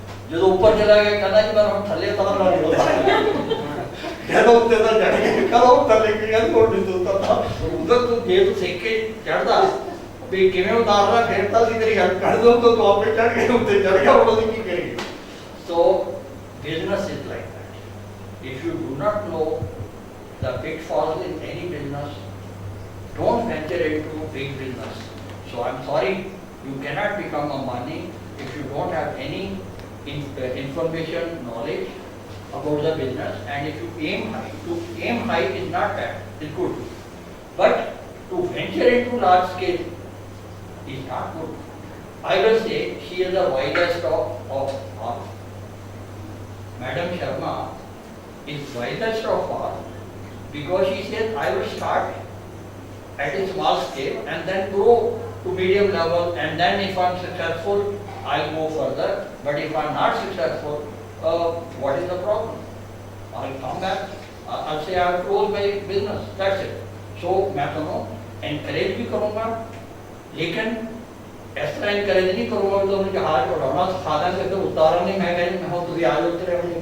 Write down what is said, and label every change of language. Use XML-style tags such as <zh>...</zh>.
<pa>ਜਦੋਂ ਉੱਪਰ ਚਲਾ ਗਿਆ ਕਹਿੰਦਾ ਜੀ ਮੈਂ ਹੁਣ ਥੱਲੇ ਉਤਾਰ ਲਾ ਲਿਆ। ਕਹਿੰਦਾ ਉੱਤੇ ਤਾਂ ਚੜ ਗਿਆ, ਕਹਿੰਦਾ ਉਹ ਥੱਲੇ ਕੀ ਕਹਿੰਦਾ ਥੋੜੀ ਦੂਰ ਤਾਂ ਉਧਰ ਤੂੰ ਜੇ ਤੂੰ ਸਿੱਖ ਕੇ ਚੜਦਾ ਵੀ ਕਿਵੇਂ ਉਤਾਰਨਾ, ਫਿਰ ਤਾਂ ਅਸੀਂ ਤੇਰੀ ਹੈਲਪ ਕਰ ਦੋ। ਤਾਂ ਤੂੰ ਆਪੇ ਚੜ ਕੇ ਉੱਤੇ ਚੜ ਗਿਆ, ਹੁਣ ਅਸੀਂ ਕੀ ਕਰੀਏ?</pa> <en>So business is like that. If you do not know the pitfalls in any business, don't venture into big business. So I'm sorry, you cannot become Ambani if you don't have any information, knowledge about the business. And if you aim high, to aim high is not bad, it's good. But to venture into large scale is not good. I will say she is the wisest of all. Madam Sharma is wisest of all, because she said I will start at a small scale and then grow to medium level, and then if I'm successful I'll go further, but if I'm not successful, what is the problem? I'll come back, I'll say I'll close my business, that's it. So</en> <hi>मैं तो encourage भी करूँगा, लेकिन इस तरह encourage नहीं करूँगा तो मुझे जहाज उड़ाना सिखा देंगे तो उतारा नहीं, मैं कहीं मैं तुझे आज उतरे</hi>